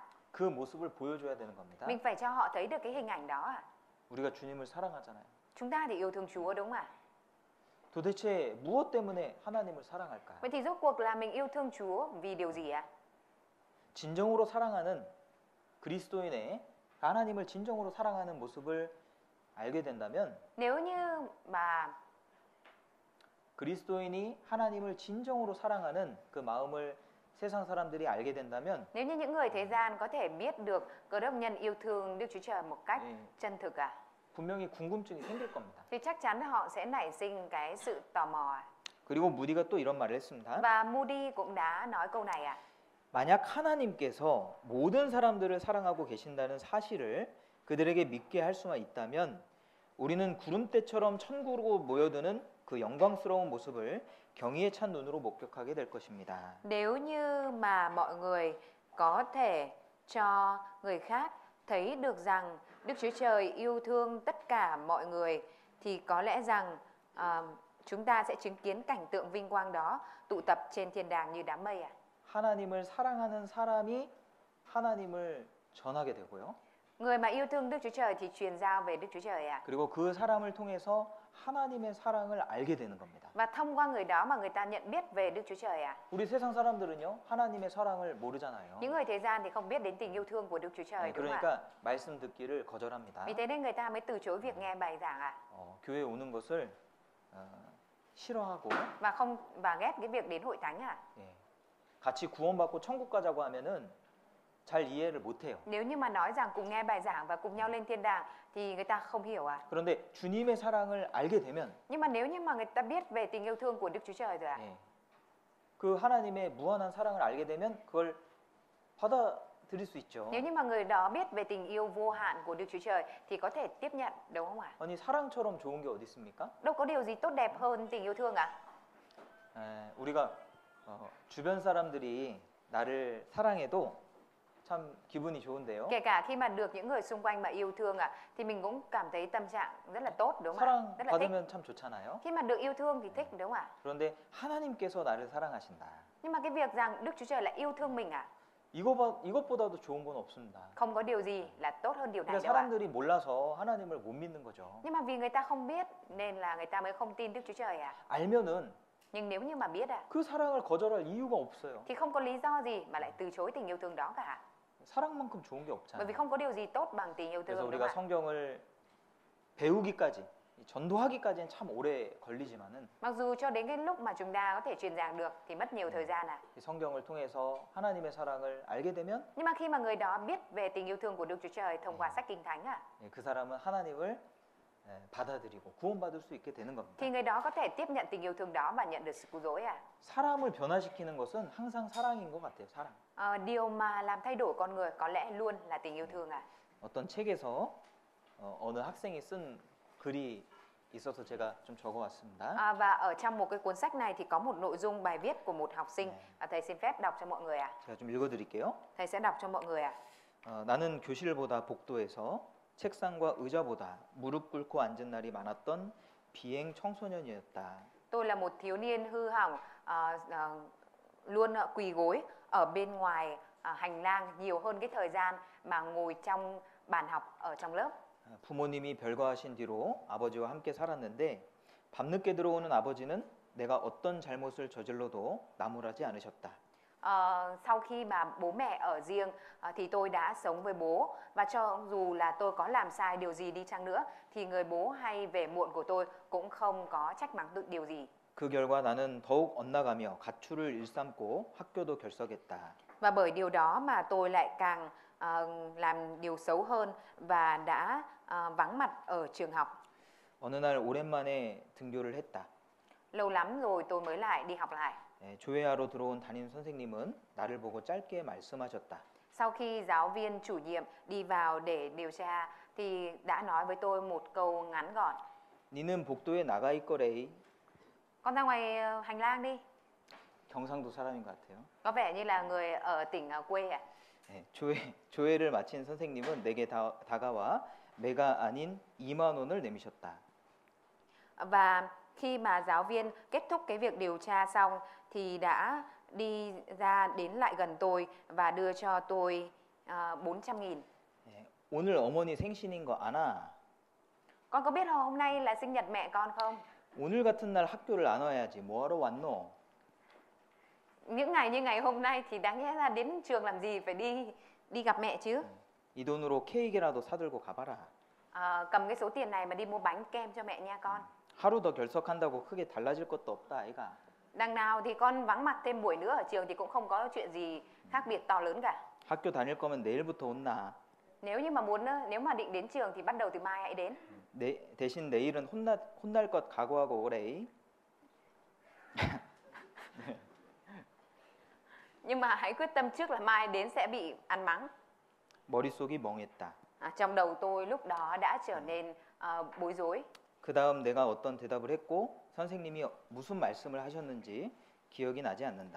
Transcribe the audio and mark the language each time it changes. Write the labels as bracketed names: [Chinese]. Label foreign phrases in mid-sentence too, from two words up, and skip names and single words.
[Korean] 그 모습을 보여줘야 되는 겁니다. [Vietnamese] Mình phải cho họ thấy được cái hình ảnh đó à? [Korean] 우리가 주님을 사랑하잖아요. [Vietnamese] Chúng ta thì yêu thương Chúa đúng không ạ? [Korean] 도대체 무엇 때문에 하나님을 사랑할까요? [Vietnamese] Vậy thì rốt cuộc là mình yêu thương Chúa vì điều gì ạ? [Korean] 진정으로 사랑하는 그리스도인의 하나님을 진정으로 사랑하는 모습을 알게 된다면 [Vietnamese] Nếu như mà [Korean] 그리스도인이 하나님을 진정으로 사랑하는 그 마음을 세상 사람들이 알게 된다면 [Vietnamese] nếu như những người thế gian có thể biết được cơ đốc nhân yêu thương Đức Chúa Trời một cách chân thực à? [Korean] 분명히 궁금증이 생길 겁니다. [Vietnamese] Thì chắc chắn họ sẽ nảy sinh cái sự tò mò à? [Korean] 그리고 무디가 또 이런 말을 했습니다. [Vietnamese] Và Moody cũng đã nói câu này à? [Korean] 만약 하나님께서 모든 사람들을 사랑하고 계신다는 사실을 그들에게 믿게 할 수만 있다면 우리는 구름대처럼 천국으로 모여드는 그 영광스러운 모습을 경의에 찬 눈으로 목격하게 될 것입니다. [Vietnamese] Nếu như mà mọi người có thể cho người khác thấy được rằng Đức Chúa Trời yêu thương tất cả mọi người thì có lẽ rằng chúng ta sẽ chứng kiến cảnh tượng vinh quang đó tụ tập trên thiên đàng như đám mây à? [Korean] 하나님을 사랑하는 사람이 하나님을 전하게 되고요. [Vietnamese] Người mà yêu thương Đức Chúa Trời thì truyền giao về Đức Chúa Trời à? [Korean] 그리고 그 사람을 통해서 하나님의 사랑을 알게 되는 겁니다. [Vietnamese] Và thông qua người đó mà người ta nhận biết về Đức Chúa Trời à? [Korean] 우리 세상 사람들은요, 하나님의 사랑을 모르잖아요. [Vietnamese] Những người thế gian thì không biết đến tình yêu thương của Đức Chúa Trời đúng không ạ? [Korean] 그러니까 말씀 듣기를 거절합니다. [Vietnamese] Vì thế nên người ta mới từ chối việc nghe bài giảng à? [Korean] 교회 오는 것을 싫어하고 [Vietnamese] Và ghét cái việc đến hội thánh à? [Korean] 같이 구원받고 천국 가자고 하면은 잘 이해를 못해요. [Vietnamese] Nếu như mà nói rằng cùng nghe bài giảng và cùng nhau lên thiên đàng thì người ta không hiểu à? [Korean] 그런데 주님의 사랑을 알게 되면 [Vietnamese] Nhưng mà nếu như mà người ta biết về tình yêu thương của Đức Chúa Trời rồi à? [Korean] 그 하나님의 무한한 사랑을 알게 되면 그걸 받아들일 수 있죠. [Vietnamese] Nếu như mà người đó biết về tình yêu vô hạn của Đức Chúa Trời thì có thể tiếp nhận đúng không ạ? [Korean] 아니 사랑처럼 좋은 게 어디 있습니까? [Vietnamese] Đâu có điều gì tốt đẹp hơn tình yêu thương ạ? [Korean] 우리가 주변 사람들이 나를 사랑해도 참 기분이 좋은데요. [Vietnamese] Kể cả khi mà được những người xung quanh mà yêu thương thì mình cũng cảm thấy tâm trạng rất là tốt đúng không ạ? [Korean] 사랑 [Vietnamese] Rất là thích. [Korean] 받으면 참 좋잖아요. [Vietnamese] Khi mà được yêu thương thì thích đúng không ạ? [Korean] 그런데 하나님께서 나를 사랑하신다. [Vietnamese] Nhưng mà cái việc rằng Đức Chúa Trời lại yêu thương mình [Korean] 이것보다도 좋은 건 없습니다. [Vietnamese] không có điều gì là tốt hơn điều này [Korean] 그러니까 [Vietnamese] đâu ạ? [Korean] 사람들이 몰라서 하나님을 못 믿는 거죠. [Vietnamese] Nhưng mà vì người ta không biết nên là người ta mới không tin Đức Chúa Trời à? [Korean] 알면은 [Vietnamese] Nhưng nếu như mà biết [Korean] 그 사랑을 거절할 이유가 없어요. [Vietnamese] thì không có lý do gì mà lại từ chối tình yêu thương đó cả. [Korean] 사랑만큼 좋은 게 [Vietnamese] Bởi [Korean] 없잖아요. [Vietnamese] vì không có điều gì tốt bằng tình yêu [Korean] 그래서 [Vietnamese] thương đúng [Korean] 우리가 [Vietnamese] không ạ? [Korean] 성경을 배우기까지, 전도하기까지는 참 오래 걸리지만은 [Vietnamese] Mặc dù cho đến cái lúc mà chúng ta có thể truyền giảng được thì mất nhiều thời gian à. [Korean] 이 성경을 통해서 하나님의 사랑을 알게 되면 [Vietnamese] Nhưng mà khi mà người đó biết về tình yêu thương của Đức Chúa Trời thông qua sách Kinh Thánh [Korean] 그 사람은 하나님을 받아들이고 구원받을 수 있게 되는 겁니다. [Vietnamese] thì người đó có thể tiếp nhận tình yêu thương đó và nhận được sự cứu rỗi à. [Korean] 사람을 변화시키는 것은 항상 사랑인 것 같아요. 사랑. [Vietnamese] Điều mà làm thay đổi con người có lẽ luôn là tình yêu thương à. [Korean] 어떤 책에서 어느 학생이 쓴 글이 있어서 제가 좀 적어왔습니다. [Vietnamese] Và ở trong một cái cuốn sách này thì có một nội dung bài viết của một học sinh. Thầy xin phép đọc cho mọi người ạ. [Korean] 제가 좀 읽어드릴게요. [Vietnamese] Thầy sẽ đọc cho mọi người ạ. [Korean] 나는 교실보다 복도에서 책상과 의자보다 무릎 꿇고 앉은 날이 많았던 비행 청소년이었다. [Vietnamese] Tôi là một thiếu niên hư hỏng, luôn quỳ gối ở bên ngoài hành lang nhiều hơn cái thời gian mà ngồi trong bàn học ở trong lớp. [Korean] 부모님이 별거하신 뒤로 아버지와 함께 살았는데 밤늦게 들어오는 아버지는 내가 어떤 잘못을 저질러도 나무라지 않으셨다. [Vietnamese] Sau khi mà bố mẹ ở riêng thì tôi đã sống với bố, và cho dù là tôi có làm sai điều gì đi chăng nữa thì người bố hay về muộn của tôi cũng không có trách mắng được điều gì. [Korean] 그 결과 나는 더욱 엇나가며 가출을 일삼고 학교도 결석했다. [Vietnamese] Và bởi điều đó mà tôi lại càng làm điều xấu hơn và đã vắng mặt ở trường học. [Korean] 어느 날 오랜만에 등교를 했다. [Vietnamese] Lâu lắm rồi tôi mới lại đi học lại. [Korean] 조회하러 들어온 담임 선생님은 나를 보고 짧게 말씀하셨다. [Vietnamese] Sau khi giáo viên chủ nhiệm đi vào để điều tra thì đã nói với tôi một câu ngắn gọn. [Korean] 니는 복도에 나가 있거래. [Vietnamese] Con ra ngoài hành lang đi. [Korean] 경상도 사람인 것 같아요. [Vietnamese] Có vẻ như là người ở tỉnh quê ạ. [Korean] 조회를 마친 선생님은 내게 다가와 내가 아닌 2만 원을 내미셨다. [Vietnamese] Và khi mà giáo viên kết thúc cái việc điều tra xong thì đã đi ra đến lại gần tôi và đưa cho tôi 400.000. [Korean] 오늘 어머니 생신인 거 아나? [Vietnamese] Con có biết hôm nay là sinh nhật mẹ con không? [Korean] 오늘 같은 날 학교를 안 와야지. 뭐하러 왔노? [Vietnamese] Những ngày như ngày hôm nay thì đáng lẽ ra đến trường làm gì, phải đi gặp mẹ chứ. [Korean] 이 돈으로 케이크라도 사들고 가봐라. [Vietnamese] Cầm cái số tiền này mà đi mua bánh kem cho mẹ nha con. [Korean] 하루 더 결석한다고 크게 달라질 것도 없다, 아이가. [Vietnamese] Đằng nào thì con vắng mặt thêm buổi nữa ở trường thì cũng không có chuyện gì khác biệt to lớn cả. [Korean] 학교 다닐 거면 내일부터 온나. [Vietnamese] Nếu mà định đến trường thì bắt đầu từ mai hãy đến. [Korean] 대신 내일은 혼날 것 각오하고 오래. [Vietnamese] Nhưng mà hãy quyết tâm trước là mai đến sẽ bị ăn mắng. [Korean] 머릿속이 멍했다. [Vietnamese] Trong đầu tôi lúc đó đã trở nên bối rối. [Korean] 그 다음 내가 어떤 대답을 했고 선생님이 무슨 말씀을 하셨는지 기억이 나지 않는다.